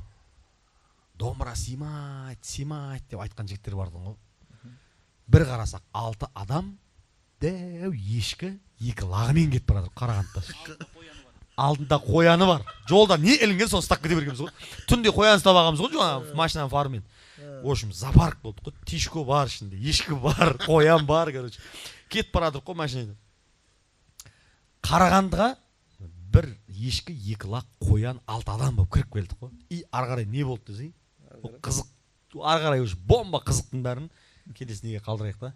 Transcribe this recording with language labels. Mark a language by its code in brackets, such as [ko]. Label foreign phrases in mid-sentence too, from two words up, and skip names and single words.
[kk] Домбыра симайт деп айтқан жігіттер барды ғой. Бір қарасақ, 6 адам, дәу ешкі, 2 лағымен кетіп барады Қарағандыда. Алдында қояны бар. Жолда не ілінген соны ұстап кете бергенбіз ғой. Түнде қоян ұстап алғанбыз ғой, жаңа машинаның фарымен. [ru] В общем, [kk] зоопарк болды ғой. Тишко бар ішінде, ешкі бар, қоян бар, короче. Кетіп барадық қой машинада. Қарағандыға бір ешкі, 2 лақ, қоян, 6 адам болып кіріп келдік қой. И ары қарай не болды десей? Қызық. Ары қарай уже бомба қызықтың бәрін келесі неге қалдырайық та.